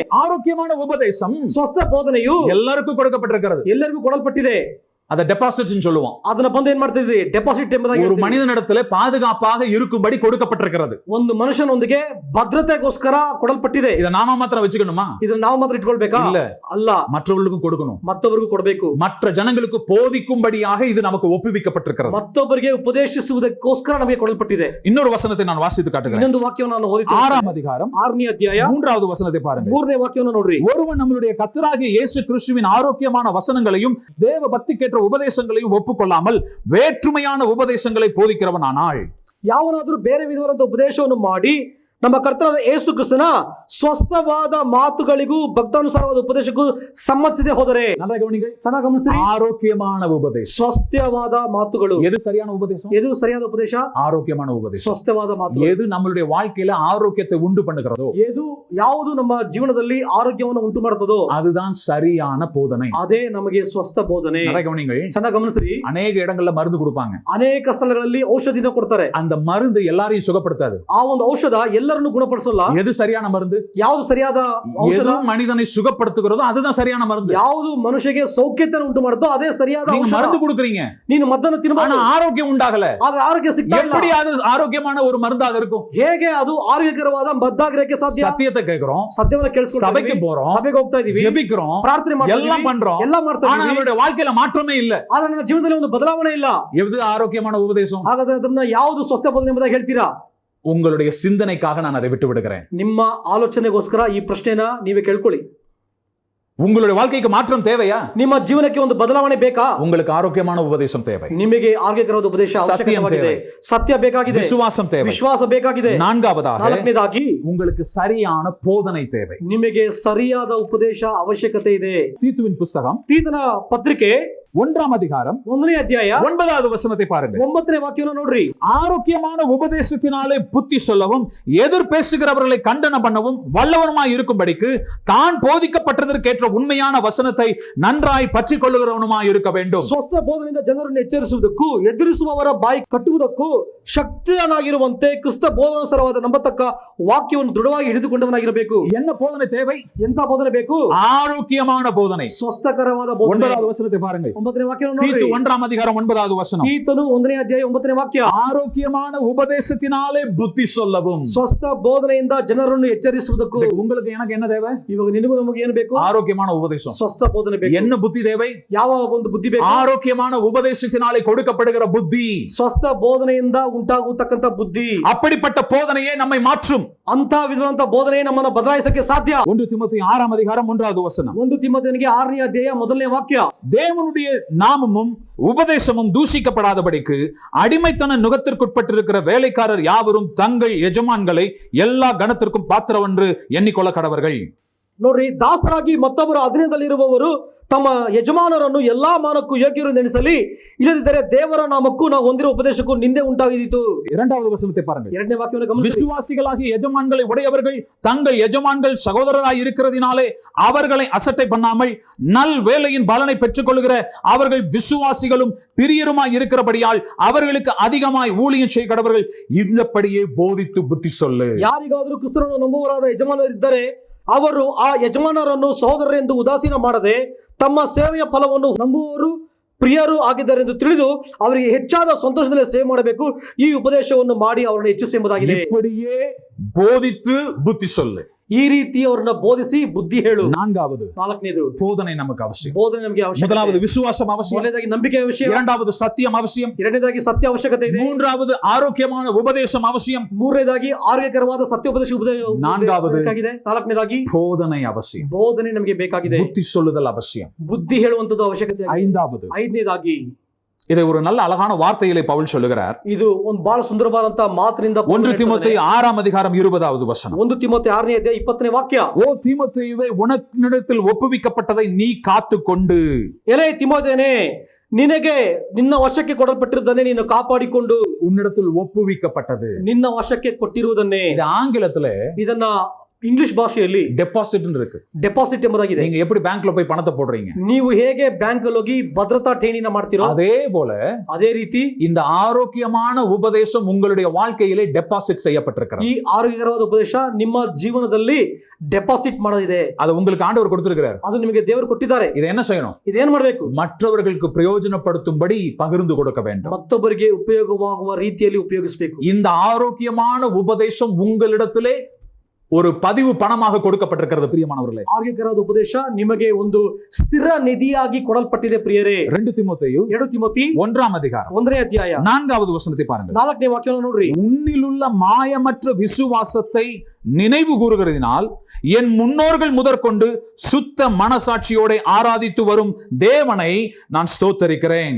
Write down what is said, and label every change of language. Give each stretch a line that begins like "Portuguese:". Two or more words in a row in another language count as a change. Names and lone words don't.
Tamil: ஆரோக்கியமான உபதேசம்,
Kannada: ಸ್ವಸ್ಥ ಬೋಧನೆಯು
Tamil: எல்லாருக்கும் கொடுக்கப்பட்டிருக்கிறது.
Kannada: ಎಲ್ಲರಿಗೂ ಕೊಡಲ್ಪಟ್ಟಿದೆ.
Tamil: அத டெபாசிட் சொல்லுவோம்.
Kannada: ಅದನ್ನ ಬಂದು ಏನ್ ಮಾಡ್ತಾ ಇದ್ವಿ? ಡೆಪಾಸಿಟ್ ಎಂಬುದಾಗಿ.
Tamil: ஒரு மனிதனிடத்திலே பாதுகாப்பாக இருக்கும்படி கொடுக்கப்பட்டிருக்கிறது.
Kannada: ಒಂದು ಮನುಷ್ಯನೊಂದಿಗೆ ಭದ್ರತೆಗೋಸ್ಕರ ಕೊಡಲ್ಪಟ್ಟಿದೆ.
Tamil: இத நாம மாத்திரம் வச்சுக்கணுமா?
Kannada: ಇದನ್ನ ನಾವು ಮಾತ್ರ ಇಟ್ಕೊಳ್ಬೇಕಾ?
Tamil: இல்ல,
Kannada: ಅಲ್ಲ,
Tamil: மற்றவர்களுக்கும் கொடுக்கணும்.
Kannada: ಮತ್ತೊಬ್ಬರಿಗೂ ಕೊಡಬೇಕು.
Tamil: மற்ற ஜனங்களுக்கு போதிக்கும்படியாக இது நமக்கு ஒப்புவிக்கப்பட்டிருக்கிறது.
Kannada: ಮತ್ತೊಬ್ಬರಿಗೆ ಉಪದೇಶಿಸುವುದಕ್ಕೋಸ್ಕರ ನಮಗೆ ಕೊಡಲ್ಪಟ್ಟಿದೆ.
Tamil: இன்னொரு வசனத்தை நான் வாசித்து காட்டுகிறேன்.
Kannada: ಇನ್ನೊಂದು ವಾಕ್ಯವನ್ನು ನಾನು ಓದುತ್ತೇನೆ.
Tamil: 6ம் அதிகாரம்
Kannada: 6ನೇ ಅಧ್ಯಾಯ
Tamil: 3வது வசனத்தை பாருங்க.
Kannada: 3ನೇ ವಾಕ್ಯವನ್ನು ನೋಡ್ರಿ.
Tamil: ஒருவன் நம்முடைய கர்த்தராகிய இயேசு கிறிஸ்துவின் ஆரோக்கியமான வசனங்களையும் தேவ பக்திக்கேற்ற உபதேசங்களையும் ஒப்புக்கொள்ளாமல் வேற்றுமையான உபதேசங்களை போதிக்கிறவனானால்,
Kannada: ಯಾವನಾದರೂ ಬೇರೆ ವಿಧವಾದ ಉಪದೇಶವನ್ನು ಮಾಡಿ ನಮ್ಮ ಕರ್ತನಾದ ಯೇಸು ಕ್ರಿಸ್ತನ ಸ್ವಸ್ಥವಾದ ಮಾತುಗಳಿಗೂ ಭಕ್ತಾನುಸಾರವಾದ ಉಪದೇಶಕ್ಕೂ ಸಮ್ಮತಿಸದೆ ಹೋದರೆ.
Tamil: நல்லா கவனிங்க,
Kannada: ಚೆನ್ನಾಗಿ ಗಮನಿಸಿ.
Tamil: ஆரோக்கியமான உபதேசம்,
Kannada: ಸ್ವಸ್ಥವಾದ ಮಾತುಗಳು.
Tamil: எது சரியான உபதேசம்?
Kannada: எது சரிಯಾದ ಉಪದೇಶ?
Tamil: ஆரோக்கியமான உபதேசம்.
Kannada: ಸ್ವಸ್ಥವಾದ ಮಾತು.
Tamil: எது நம்மளுடைய வாழ்க்கையில ஆரோக்கியத்தை உண்டு பண்ணுகிறதோ,
Kannada: ಯಾವುದು ನಮ್ಮ ಜೀವನದಲ್ಲಿ ಆರೋಗ್ಯವನ್ನು ಉಂಟು ಮಾಡುತ್ತದೋ
Tamil: அதுதான் சரியான போதனை.
Kannada: ಅದೇ ನಮಗೆ ಸ್ವಸ್ಥ ಬೋಧನೆ.
Tamil: நல்லா கவனிங்கள்,
Kannada: ಚೆನ್ನಾಗಿ ಗಮನಿಸಿ.
Tamil: அநேக இடங்கள்ல மருந்து கொடுப்பாங்க.
Kannada: ಅನೇಕ ಸ್ಥಳಗಳಲ್ಲಿ ಔಷಧಿನ ಕೊಡ್ತಾರೆ.
Tamil: அந்த மருந்து எல்லாரையும் சுகப்படுத்தாது.
Kannada: ಆ ಒಂದು ಔಷಧ ಎಲ್ಲರನ್ನು ಗುಣಪಡಿಸಲ್ಲ.
Tamil: எது சரியான மருந்து?
Kannada: ಯಾವುದು ಸರಿಯಾದ ಔಷಧ?
Tamil: எது மனிதனை சுகப்படுத்துகிறதோ அதுதான் சரியான மருந்து.
Kannada: ಯಾವುದು ಮನುಷ್ಯಗೆ ಸೌಖ್ಯತೆ ಉಂಟು ಮಾಡುತ್ತೋ ಅದೇ ಸರಿಯಾದ ಔಷಧ.
Tamil: மருந்து கொடுக்குறீங்க,
Kannada: ನೀನು ಮದ್ದನ್ನು ತಿನ್ನಬಹುದು,
Tamil: ஆனா ஆரோக்கியம் உண்டாகல.
Kannada: ಆದ್ರೆ ಆರೋಗ್ಯ ಸಿಗ್ತಾ ಇಲ್ಲ.
Tamil: எப்படி அது ಆರೋಗ್ಯமான ஒரு மருந்தாக இருக்கும்?
Kannada: ಹೇಗೆ ಅದು ಆರೋಗ್ಯಕರವಾದ ಮದ್ದಾಗಿರಕ್ಕೆ ಸಾಧ್ಯ?
Tamil: சத்தியத்தை கேக்குறோம்,
Kannada: ಸತ್ಯವನ್ನು ಕೇಳಿಸ್ಕೊಂಡು
Tamil: சபைக்கு போறோம்,
Kannada: ಸಭೆಗೆ ಹೋಗ್ತಾ ಇದೀವಿ,
Tamil: ஜெபிக்கிறோம்,
Kannada: ಪ್ರಾರ್ಥನೆ ಮಾಡ್ತಾ
Tamil: எல்லாம் பண்றோம்,
Kannada: ಎಲ್ಲ ಮಾಡ್ತಾ
Tamil: ஆனா
Kannada: ಇದೀವಿ.
Tamil: நம்மளுடைய வாழ்க்கையில மாற்றமே இல்ல.
Kannada: ಆದ್ರೆ ನನ್ನ ಜೀವನದಲ್ಲಿ ಒಂದು ಬದಲಾವಣೆ ಇಲ್ಲ.
Tamil: எது ஆரோக்கியமான உபதேசம்?
Kannada: ಹಾಗಾದ್ರೆ ಅದನ್ನ ಯಾವುದು ಸ್ವಸ್ಥ ಬೋಧನೆ ಎಂಬುದಾಗಿ ಹೇಳ್ತೀರಾ?
Tamil: உங்களுடைய சிந்தனைக்காக நான் அதை விட்டு விடுகிறேன்.
Kannada: ನಿಮ್ಮ ಆಲೋಚನೆಗೋಸ್ಕರ ಈ ಪ್ರಶ್ನೆನ ನೀವೇ ಕೇಳ್ಕೊಳ್ಳಿ.
Tamil: உங்களுடைய வாழ்க்கைக்கு மாற்றம் தேவையா?
Kannada: ನಿಮ್ಮ ಜೀವನಕ್ಕೆ ಒಂದು ಬದಲಾವಣೆ ಬೇಕಾ?
Tamil: உங்களுக்கு ஆரோக்கியமான உபதேசம் தேவை.
Kannada: ನಿಮಗೆ ಆರೋಗ್ಯಕರವಾದ ಉಪದೇಶ ಅವಶ್ಯಕವಾಗಿದೆ. ಸತ್ಯ ಬೇಕಾಗಿದೆ.
Tamil: விசுவாசம் தேவை.
Kannada: ವಿಶ್ವಾಸ ಬೇಕಾಗಿದೆ. ನಾಲ್ಕನೇದಾಗಿ
Tamil: உங்களுக்கு சரியான போதனை தேவை.
Kannada: ನಿಮಗೆ ಸರಿಯಾದ ಉಪದೇಶ ಅವಶ್ಯಕತೆ ಇದೆ.
Tamil: தீத்துவின் புஸ்தகம்
Kannada: ತೀತನ ಪತ್ರಿಕೆ
Tamil: 1ம் அதிகாரம்
Kannada: 1ನೇ ಅಧ್ಯಾಯ
Tamil: 9வது வசனத்தை பாருங்க.
Kannada: 9ನೇ ವಾಕ್ಯವನ್ನು ನೋಡ್ರಿ.
Tamil: ஆரோக்கியமான உபதேசத்தினாலே புத்தி சொல்லவும் எதிர் பேசுகிறவர்களை கண்டனம் பண்ணவும் வல்லவனுமாய் இருக்கும்படிக்கு தான் போதிக்கப்பட்டதற்கேற்ற உண்மையான வசனத்தை நன்றாய் பற்றிக் கொள்ளுகிறவனுமாய் இருக்க வேண்டும்.
Kannada: ಸ್ವಸ್ಥ ಬೋಧನೆಯಿಂದ ಜನರನ್ನು ಎಚ್ಚರಿಸುವುದಕ್ಕೂ ಎದುರಿಸುವವರ ಬಾಯಿ ಕಟ್ಟುವುದಕ್ಕೂ ಶಕ್ತನಾಗಿರುವಂತೆ ಕ್ರಿಸ್ತ ಬೋಧನಾನುಸಾರವಾದ ನಂಬತಕ್ಕ ವಾಕ್ಯವನ್ನು ದೃಢವಾಗಿ ಹಿಡಿದುಕೊಂಡವನಾಗಿರಬೇಕು.
Tamil: என்ன போதனை தேவை?
Kannada: ಎಂತ ಬೋಧನೆ ಬೇಕು?
Tamil: ஆரோக்கியமான போதனை.
Kannada: ಸ್ವಸ್ಥಕರವಾದ ಬೋಧನೆ.
Tamil: 9வது வசனத்தை பாருங்க.
Kannada: 9ನೇ ವಾಕ್ಯ
Tamil: தீத்து
Kannada: ನೋಡ್ರಿ.
Tamil: 1ஆம் அதிகாரம் 9வது வசனம்.
Kannada: ತೀತನು 1ನೇ ಅಧ್ಯಾಯ 9ನೇ ವಾಕ್ಯ.
Tamil: ஆரோக்கியமான உபதேசத்தினாலே புத்தி சொல்லவும்.
Kannada: ಸ್ವಸ್ಥ ಬೋಧನೆಯಿಂದ ಜನರನ್ನು ಎಚ್ಚರಿಸುವುದಕ್ಕೂ.
Tamil: உங்களுக்கு எனக்கு என்ன தேவை?
Kannada: ಇವಾಗ ನಿನಗೂ ನಮಗೆ ಏನು ಬೇಕು?
Tamil: ஆரோக்கியமான உபதேசம்.
Kannada: ಸ್ವಸ್ಥ ಬೋಧನೆ ಬೇಕು.
Tamil: என்ன புத்தி தேவை?
Kannada: ಯಾವ ಒಂದು ಬುದ್ಧಿ ಬೇಕು?
Tamil: ஆரோக்கியமான உபதேசத்தினாலே கொடுக்கப்படுகிற புத்தி.
Kannada: ಸ್ವಸ್ಥ ಬೋಧನೆಯಿಂದ ಉಂಟಾಗುತ್ತಕ್ಕಂತ ಬುದ್ಧಿ.
Tamil: அப்படிப்பட்ட போதனையே நம்மை மாற்றும்.
Kannada: ಅಂತ ವಿಧವಾದಂತ ಬೋಧನೆ ನಮ್ಮನ್ನು ಬದಲಾಯಿಸಕ್ಕೆ ಸಾಧ್ಯ.
Tamil: 1 தீமோத்தேயு 6ஆம் அதிகாரம் 1வது வசனம்.
Kannada: 1 ತಿಮೋಥೆಯನಿಗೆ 6ನೇ ಅಧ್ಯಾಯ 1ನೇ ವಾಕ್ಯ.
Tamil: தேவனுடைய நாமமும் உபதேசமும் தூஷிக்கப்படாதபடிக்கு அடிமைத்தன நுகத்திற்குட்பட்டிருக்கிற வேலைக்காரர் யாவரும் தங்கள் எஜமான்களை எல்லா கணத்திற்கும் பாத்திரவென்று எண்ணிக்கொள்ள கடவர்கள்.
Kannada: ನೋಡ್ರಿ, ದಾಸರಾಗಿ ಮತ್ತೊಬ್ಬರ ಅಧೀನದಲ್ಲಿರುವವರು ತಮ್ಮ ಯಜಮಾನರನ್ನು ಎಲ್ಲಾ ಮಾನಕ್ಕೂ ಯೋಗ್ಯರು ನೆನೆಸಲಿ, ಇಲ್ಲದಿದ್ದರೆ ದೇವರ ನಾಮಕ್ಕೂ ನಾವು ಹೊಂದಿರುವ ಉಪದೇಶಕ್ಕೂ ನಿಂದೆ ಉಂಟಾಗಿದ್ದೀತು.
Tamil: 2வது வசனத்தை பாருங்கள்.
Kannada: 2ನೇ ವಾಕ್ಯವನ್ನು ಗಮನಿಸಿ.
Tamil: விசுவாசிகளாகிய எஜமான்களை உடையவர்கள் தங்கள் எஜமான்கள் சகோதரராய் இருக்கிறதினாலே அவர்களை அசட்டை பண்ணாமல் நல் வேலையின் பலனை பெற்றுக் கொள்கிற அவர்கள் விசுவாசிகளும் பிரியருமாய் இருக்கிறபடியால் அவர்களுக்கு அதிகமாய் ஊழியம் செய்ய கடவர்கள். இந்தப்படியே போதித்து புத்தி சொல்லு.
Kannada: ಯಾರಿಗಾದರೂ ಕ್ರಿಸ್ತನನ್ನು ನಂಬುವವರಾದ ಯಜಮಾನರಿದ್ದರೆ ಅವರು ಆ ಯಜಮಾನರನ್ನು ಸಹೋದರರೆಂದು ಉದಾಸೀನ ಮಾಡದೆ ತಮ್ಮ ಸೇವೆಯ ಫಲವನ್ನು ನಂಬುವವರು ಪ್ರಿಯರು ಆಗಿದ್ದಾರೆಂದು ತಿಳಿದು ಅವರಿಗೆ ಹೆಚ್ಚಾದ ಸಂತೋಷದಲ್ಲಿ ಸೇವೆ ಮಾಡಬೇಕು. ಈ ಉಪದೇಶವನ್ನು ಮಾಡಿ ಅವರನ್ನು ಹೆಚ್ಚಿಸುವುದಾಗಿದೆ.
Tamil: இப்படியே போதித்து புத்தி சொல்லு.
Kannada: ಈ ರೀತಿ ಅವರನ್ನ ಬೋಧಿಸಿ ಬುದ್ಧಿ ಹೇಳು.
Tamil: 4வது
Kannada: 4ನೇದು
Tamil: போதனை நமக்கு அவசியம்.
Kannada: ಬೋಧನೆ ನಮಗೆ ಅವಶ್ಯಕ.
Tamil: 1வது விசுவாசம் அவசியம்.
Kannada: 1ನೇದಾಗಿ ನಂಬಿಕೆ ಅವಶ್ಯಕ.
Tamil: 2வது சத்தியம் அவசியம்.
Kannada: 2ನೇದಾಗಿ ಸತ್ಯ ಅವಶ್ಯಕತೆ ಇದೆ.
Tamil: 3வது ஆரோக்கியமான உபதேசம் அவசியம்.
Kannada: 3ನೇದಾಗಿ ಆರೋಗ್ಯಕರವಾದ ಸತ್ಯೋಪದೇಶ ಬೇಕಾಗಿದೆ. 4ನೇದಾಗಿ
Tamil: போதனை அவசியம்.
Kannada: ಬೋಧನೆ ನಮಗೆ ಬೇಕಾಗಿದೆ.
Tamil: புத்தி சொல்லுதல் அவசியம்.
Kannada: ಬುದ್ಧಿ ಹೇಳುವಂತದ್ದು ಅವಶ್ಯಕತೆ. 5ನೇದಾಗಿ
Tamil: இதை ஒரு நல்ல அழகான வார்த்தைகளை பவுல் சொல்லுகிறார்.
Kannada: ಇದು ಒಂದು ಬಹಳ ಸುಂದರವಾದಂತ ಮಾತಿನಿಂದ
Tamil: 1 தீமோத்தேயு 6ஆம் அதிகாரம் 20வது வசனம்.
Kannada: 1 ತಿಮೋಥೆ 6ನೇ ಅಧ್ಯಾಯ 20ನೇ ವಾಕ್ಯ.
Tamil: ஓ தீமோத்தேயுவே, உனக்கிடத்தில் ஒப்புவிக்கப்பட்டதை நீ காத்துக்கொண்டு.
Kannada: ಎಲೈ ತಿಮೋಥೆಯನೇ, ನಿನಗೆ ನಿನ್ನ ವಶಕ್ಕೆ ಕೊಡಲ್ಪಟ್ಟಿರುವುದನ್ನೇ ನೀನು ಕಾಪಾಡಿಕೊಂಡು.
Tamil: உன்னிடத்தில் ஒப்புவிக்கப்பட்டது.
Kannada: ನಿನ್ನ ವಶಕ್ಕೆ ಕೊಟ್ಟಿರುವುದನ್ನೇ.
Tamil: இது ஆங்கிலத்துல
Kannada: ಇದನ್ನ ಇಂಗ್ಲಿಷ್ ಭಾಷೆಯಲ್ಲಿ
Tamil: டெபாசிட் இருக்கு.
Kannada: ಡೆಪಾಸಿಟ್ ಎಂಬುದಾಗಿದೆ.
Tamil: நீங்க எப்படி பேங்க்ல போய் பணத்தை போடுறீங்க?
Kannada: ನೀವು ಹೇಗೆ ಬ್ಯಾಂಕ್ ಅಲ್ಲಿ ಹೋಗಿ ಭದ್ರತಾ ಠೇಣಿನ ಮಾಡ್ತೀರೋ
Tamil: அதே போல
Kannada: ಅದೇ ರೀತಿ
Tamil: இந்த ஆரோக்கியமான உபதேசம் உங்களுடைய வாழ்க்கையிலே டெபாசிட் செய்யப்பட்டிருக்கிறது.
Kannada: ಈ ಆರೋಗ್ಯಕರವಾದ ಉಪದೇಶ ನಿಮ್ಮ ಜೀವನದಲ್ಲಿ ಡೆಪಾಸಿಟ್ ಮಾಡೋದಿದೆ.
Tamil: அதை உங்களுக்கு ஆண்டவர் கொடுத்திருக்கிறார்.
Kannada: ಅದು ನಿಮಗೆ ದೇವರು ಕೊಟ್ಟಿದ್ದಾರೆ.
Tamil: இதை என்ன செய்யணும்?
Kannada: ಇದೇನ್ ಮಾಡಬೇಕು?
Tamil: மற்றவர்களுக்கு பிரயோஜனப்படுத்தும்படி பகிர்ந்து கொடுக்க வேண்டும்.
Kannada: ಮತ್ತೊಬ್ಬರಿಗೆ ಉಪಯೋಗವಾಗುವ ರೀತಿಯಲ್ಲಿ ಉಪಯೋಗಿಸಬೇಕು.
Tamil: இந்த ஆரோக்கியமான உபதேசம் உங்களிடத்திலே ஒரு பதிவு பணமாக கொடுக்கப்பட்டிருக்கிறது. பிரியமானவர்களே,
Kannada: ಆರೋಗ್ಯಕರವಾದ ಉಪದೇಶ ನಿಮಗೆ ಒಂದು ಸ್ಥಿರ ನಿಧಿಯಾಗಿ ಕೊಡಲ್ಪಟ್ಟಿದೆ. ಪ್ರಿಯರೇ,
Tamil: 2 தீமோத்தேயு
Kannada: 2 ತಿಮೋಥಿ
Tamil: 1ஆம் அதிகாரம்
Kannada: 1ನೇ ಅಧ್ಯಾಯ
Tamil: 4வது வசனத்தை பாருங்கள்.
Kannada: 4ನೇ ವಾಕ್ಯವನ್ನು ನೋಡ್ರಿ.
Tamil: உன்னிலுள்ள மாயமற்ற விசுவாசத்தை நினைவு கூறுகிறதினால் என் முன்னோர்கள் முதற்கொண்டு சுத்த மனசாட்சியோட ஆராதித்து வரும் தேவனை நான் ஸ்தோத்தரிக்கிறேன்.